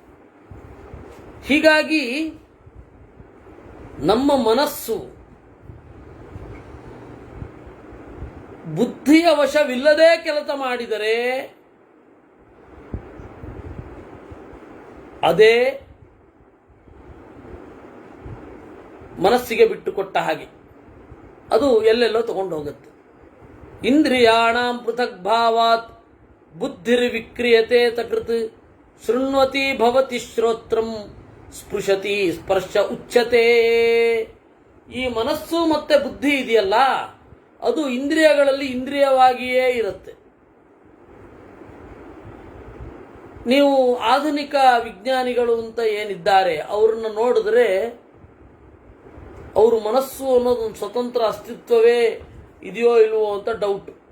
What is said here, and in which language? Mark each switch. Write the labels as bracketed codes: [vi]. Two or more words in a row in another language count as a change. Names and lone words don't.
[kn] ಹೀಗಾಗಿ ನಮ್ಮ ಮನಸ್ಸು ಬುದ್ಧಿಯ ವಶವಿಲ್ಲದೆ ಕೆಲಸ ಮಾಡಿದರೆ ಅದೇ ಮನಸ್ಸಿಗೆ ಬಿಟ್ಟುಕೊಟ್ಟ ಹಾಗೆ, ಅದು ಎಲ್ಲೆಲ್ಲೋ ತಗೊಂಡು ಹೋಗುತ್ತೆ. [sa] ಇಂದ್ರಿಯಾಣಾಂ ಪೃಥಕ್ ಭಾವಾತ್ ಬುದ್ಧಿರ್ವಿಕ್ರಿಯತೆ ತಕೃತ್ ಶೃಣ್ವತಿ ಭವತಿ ಶ್ರೋತ್ರಂ ಸ್ಪೃಶತಿ ಸ್ಪರ್ಶ ಉಚ್ಯತೆ. [kn] ಈ ಮನಸ್ಸು ಮತ್ತೆ ಬುದ್ಧಿ ಇದೆಯಲ್ಲ, ಅದು ಇಂದ್ರಿಯಗಳಲ್ಲಿ ಇಂದ್ರಿಯವಾಗಿಯೇ ಇರುತ್ತೆ. ನೀವು ಆಧುನಿಕ ವಿಜ್ಞಾನಿಗಳು ಅಂತ ಏನಿದ್ದಾರೆ ಅವ್ರನ್ನ ನೋಡಿದ್ರೆ ಅವರು ಮನಸ್ಸು ಅನ್ನೋದೊಂದು ಸ್ವತಂತ್ರ ಅಸ್ತಿತ್ವವೇ ಇದೆಯೋ ಇಲ್ವೋ ಅಂತ ಡೌಟ್.